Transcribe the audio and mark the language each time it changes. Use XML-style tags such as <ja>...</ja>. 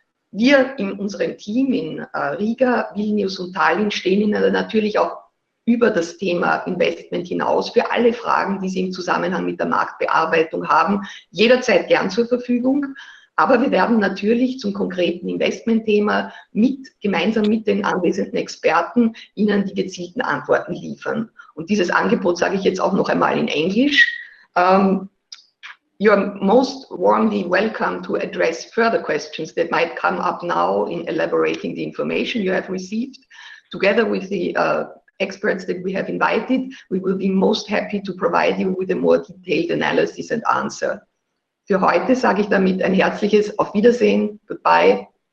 <de>Wir in unserem Team in Riga, Vilnius und Tallinn stehen Ihnen natürlich auch über das Thema Investment hinaus für alle Fragen, die Sie im Zusammenhang mit der Marktbearbeitung haben, jederzeit gern zur Verfügung. Aber wir werden natürlich zum konkreten Investmentthema gemeinsam mit den anwesenden Experten Ihnen die gezielten Antworten liefern. Und dieses Angebot sage ich jetzt auch noch einmal in Englisch.</de> <en>You are most warmly welcome to address further questions that might come up now in elaborating the information you have received. Together with the experts that we have invited, we will be most happy to provide you with a more detailed analysis and answer.</en> <de>Für heute sage ich damit ein herzliches Auf Wiedersehen. Goodbye.</de>